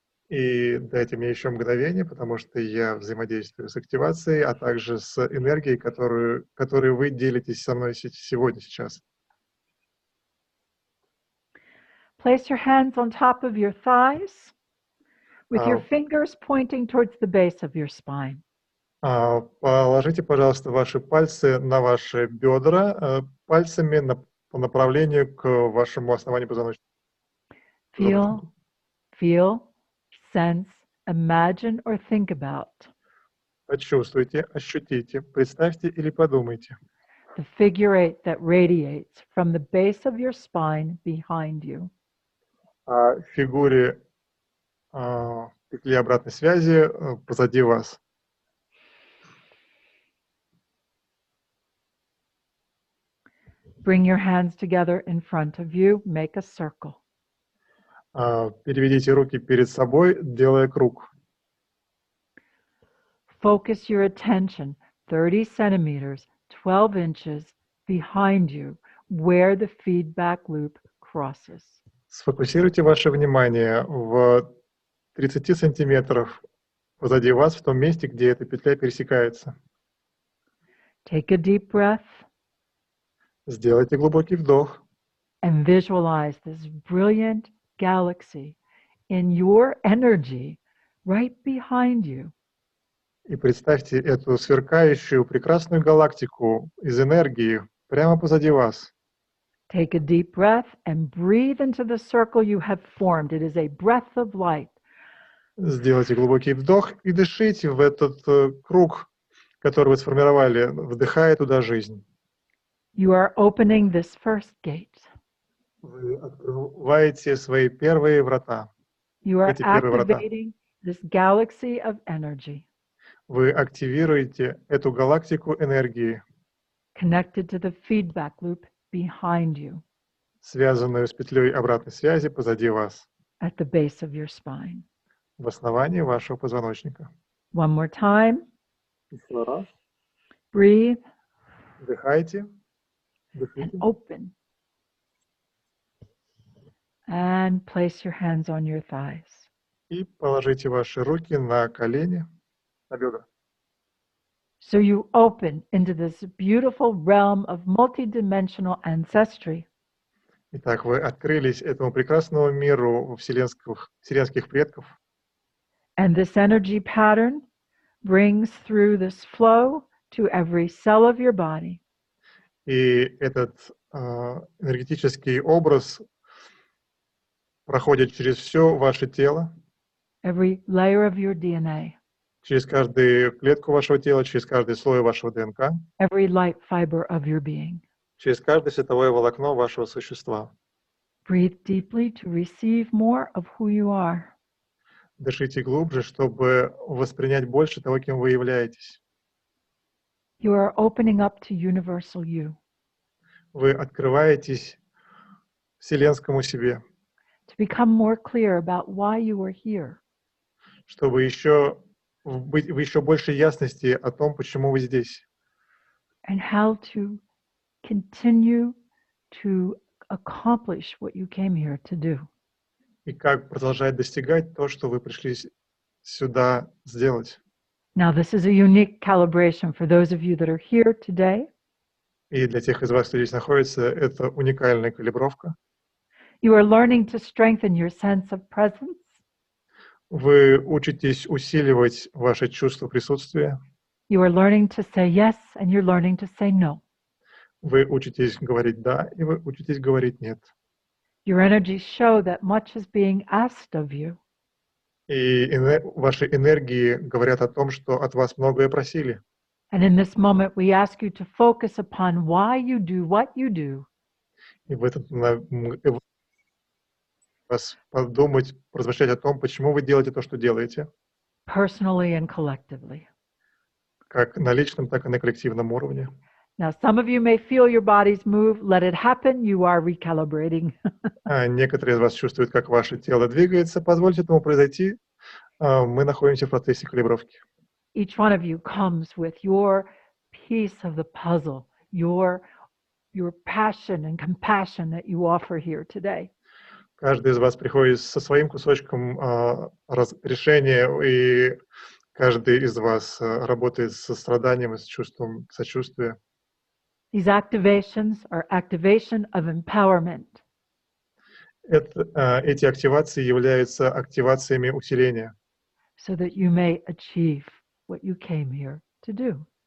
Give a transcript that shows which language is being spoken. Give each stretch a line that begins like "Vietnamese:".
Russian: И дайте мне еще мгновение, потому что я взаимодействую с активацией, а также с энергией, которую вы делитесь со мной сегодня, сейчас.
English: Place your hands on top of your thighs with your fingers pointing towards the base of your spine.
Russian: Положите, пожалуйста, ваши пальцы на ваши бедра, пальцами по направлению к вашему основанию позвоночника.
English: Feel, sense, imagine or think about.
Russian: Почувствуйте, ощутите, представьте или подумайте.
English: The figure eight that radiates from the base of your spine behind you.
Russian: О фигуре петли обратной связи позади вас.
English: Bring your hands together in front of you, make a circle.
Russian: Переведите руки перед собой, делая круг.
English: Focus your attention 30 centimeters, 12 inches behind you, where the feedback loop crosses.
Russian: Сфокусируйте ваше внимание в 30 сантиметров позади вас, в том месте, где эта петля пересекается.
English: Take a deep breath.
Russian: Сделайте глубокий вдох.
English: And visualize this brilliant galaxy in your energy right behind you.
Russian: И представьте эту сверкающую, прекрасную галактику из энергии прямо позади вас.
English: Take a deep breath and breathe into the circle you have formed. It is a breath of light.
Russian: Сделайте глубокий вдох и дышите в этот круг, который вы сформировали, вдыхая туда жизнь.
English: You are opening this first gate.
Russian: Вы открываете свои первые врата.
English: You are
Russian: Эти первые врата.
English: activating this galaxy of energy.
Russian: Вы активируете эту галактику энергии,
English: Connected to the feedback loop behind you.
Russian: связанную с петлей обратной связи позади вас,
English: At the base of your spine.
Russian: в основании вашего позвоночника.
English: One more time.
Russian: Еще раз.
English: Breathe.
Russian: Вдыхайте.
English: And open. And place your hands on your thighs.
Russian: И положите ваши руки на колени, на бедра.
English: So you open into this beautiful realm of multidimensional ancestry.
Russian: Итак, вы открылись этому прекрасному миру вселенских предков.
English: And this energy pattern brings through this flow to every cell of your body.
Russian: И этот энергетический образ проходит через все ваше тело,
English: Every layer of your DNA.
Russian: через каждую клетку вашего тела, через каждый слой вашего ДНК,
English: every light fiber of your being.
Russian: через каждое световое волокно вашего существа.
English: Breathe deeply to receive more of who you are.
Russian: Дышите глубже, чтобы воспринять больше того, кем вы являетесь.
English: You are opening up to universal you.
Russian: Вы открываетесь вселенскому себе,
English: To become more clear about why you are here.
Russian: чтобы еще быть в еще большей ясности о том, почему вы здесь,
English: And how to continue to accomplish what you came here to do.
Russian: и как продолжать достигать то, что вы пришли сюда сделать.
English: Now, this is a unique calibration for those of you that are here today.
Russian: И для тех из вас, кто здесь находится, это уникальная калибровка.
English: You are learning to strengthen your sense of presence.
Russian: Вы учитесь усиливать ваше чувство присутствия.
English: You are learning to say yes, and you're learning to say no.
Russian: Вы учитесь говорить «да», и вы учитесь говорить «нет».
English: Your energies show that much is being asked of you.
Russian: И ваши энергии говорят о том, что от вас многое просили.
English: And in this moment, we ask you to focus upon why you do what you do.
Russian: И в этот вас подумать, размышлять о том, почему вы делаете то, что делаете,
English: Personally and collectively.
Russian: как на личном, так и на коллективном уровне.
English: Now, some of you may feel your bodies move. Let it happen. You are recalibrating.
Russian: Некоторые из вас чувствуют, как ваше тело двигается. Позвольте этому произойти. Мы находимся в процессе калибровки.
English: Each one of you comes with your piece of the puzzle, your passion and compassion that you offer here today.
Russian: Каждый из вас приходит со своим кусочком решения, и каждый из вас работает с состраданием и с чувством сочувствия.
English: These activations are activation of empowerment.
Russian: Эти активации являются активациями усиления,
English: So that you may achieve what you came here to do.